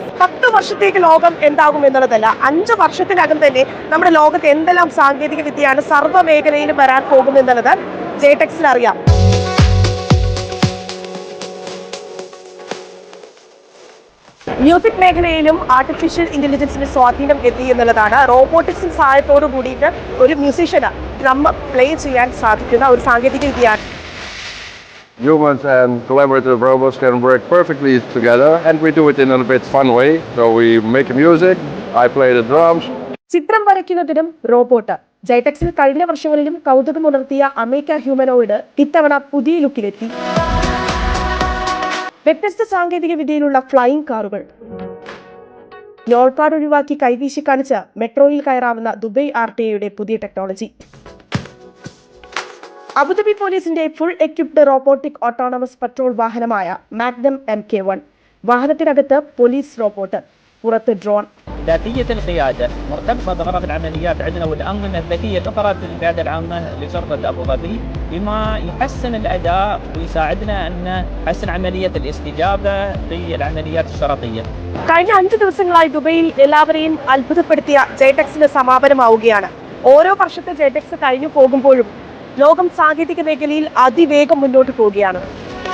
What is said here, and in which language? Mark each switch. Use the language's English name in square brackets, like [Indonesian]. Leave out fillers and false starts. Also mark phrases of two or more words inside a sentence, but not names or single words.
[Malayalam] 10 വർഷത്തേക്ക് ലോകം എന്താകും എന്നുള്ളതല്ല, 5 വർഷത്തിനകം തന്നെ നമ്മുടെ ലോകത്ത് എന്തെല്ലാം സാങ്കേതിക വിദ്യയാണ് സർവ്വ മേഖലയിലും വരാൻ പോകുമെന്നുള്ളത് ജെടെക്സിൽ അറിയാം. മ്യൂസിക് മേഖലയിലും [English] artificial intelligence [Malayalam] സ്വാധീനം എത്തി എന്നുള്ളതാണ്. റോബോട്ടിക്സിന്റെ സഹായത്തോടു കൂടിയിട്ട് ഒരു മ്യൂസീഷ്യന് [English] drum play [Malayalam] ചെയ്യാൻ സാധിക്കുന്ന ഒരു സാങ്കേതിക വിദ്യയാണ്. [English] Humans and collaborative robots can work perfectly together, and we do it in a bit fun way. So we make music, I play the drums. [Malayalam] ചിത്രം വരയ്ക്കുന്നതിനും റോബോട്ട്. ജെടെക്സിൽ കഴിഞ്ഞ വർഷങ്ങളിലും കൗതുകമുണർത്തിയ അമേക്ക ഹ്യൂമനോയിഡ് ഇത്തവണ പുതിയ ലുക്കിലെത്തി. വ്യത്യസ്ത സാങ്കേതിക വിദ്യയിലുള്ള [English] flying cars, [Malayalam] നോൾപാഡ് ഒഴിവാക്കി കൈവീശി കാണിച്ച് മെട്രോയിൽ കയറാവുന്ന ദുബൈ RTA പുതിയ ടെക്നോളജി. അബുദാബി പോലീസിന്റെ [English] full equipped robotic autonomous patrol [Malayalam] വാഹനമായ മാഗ്നം MK1. വാഹനത്തിനകത്ത് പോലീസ് റോബോട്ട്, പുറത്ത് ഡ്രോൺ. [Arabic] ذاتية القيادة مرتبطة بغرف العمليات عندنا والأنظمة الذكية تقرأ في القيادة العامة لشرطة أبو ظبي بما يحسن الأداء ويساعدنا أن نحسن عملية الاستجابة للعمليات الشرطية. [Malayalam] കഴിഞ്ഞ 5 ദിവസങ്ങളായി ദുബൈയിൽ എല്ലാവരെയും അത്ഭുതപ്പെടുത്തിയ ജെടെക്സിന്റെ സമാപനമാവുകയാണ്. ഓരോ വർഷത്തെ ജെടെക്സ് കഴിഞ്ഞു പോകുമ്പോഴും ലോകം സാങ്കേതിക മേഖലയിൽ അതിവേഗം മുന്നോട്ട് പോവുകയാണ്.